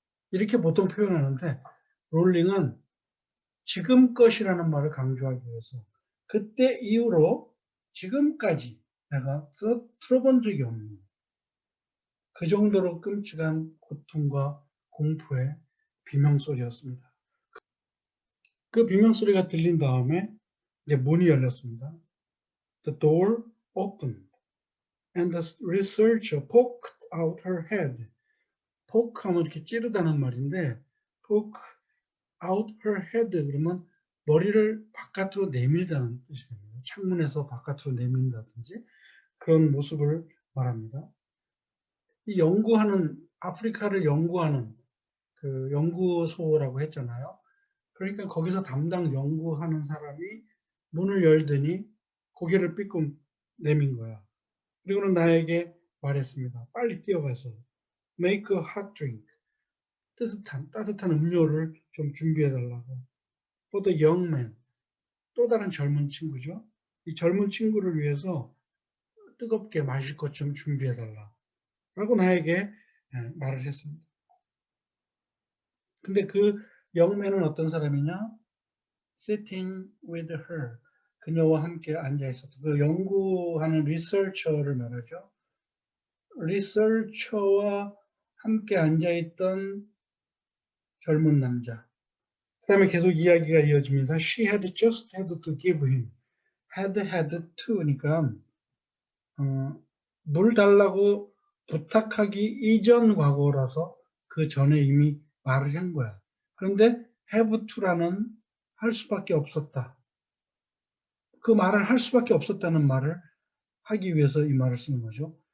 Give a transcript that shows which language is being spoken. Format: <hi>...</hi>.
<ko>이렇게 보통 표현하는데 롤링은 지금 것이라는 말을 강조하기 위해서 그때 이후로 지금까지 내가 들어본 적이 없는 그 정도로 끔찍한 고통과 공포의 비명소리였습니다. 그 비명소리가 들린 다음에 이제 문이 열렸습니다.</ko> <en>The door opened and the researcher poked out her head.</en> <ko>poke 하면 이렇게 찌르다는 말인데 poke out her head 그러면 머리를 바깥으로 내밀다는 뜻이 됩니다. 창문에서 바깥으로 내민다든지 그런 모습을 말합니다. 이 연구하는 아프리카를 연구하는 그 연구소라고 했잖아요. 그러니까 거기서 담당 연구하는 사람이 문을 열더니 고개를 삐끔 내민 거야. 그리고는 나에게 말했습니다.</ko> <en>빨리 뛰어가서 make a hot drink.</en> <ko>따뜻한 음료를 좀 준비해달라고. For the young man. 또 다른 젊은 친구죠. 이 젊은 친구를 위해서 뜨겁게 마실 것 좀 준비해달라. 라고 나에게 말을 했습니다. 근데 그 young man은 어떤 사람이냐?</ko> <en>Sitting with her.</en> <ko>그녀와 함께 앉아 있었던 그 연구하는 리서처를 말하죠. 리서처와 함께 앉아 있던 젊은 남자. 그 다음에 계속 이야기가 이어집니다.</ko> <en>She had just had to give him.</en> <ko>had to니까 물 달라고 부탁하기 이전 과거라서 그 전에 이미 말을 한 거야. 그런데 have to라는 할 수밖에 없었다. 그 말을 할 수밖에 없었다는 말을 하기 위해서 이 말을 쓰는 거죠.</ko>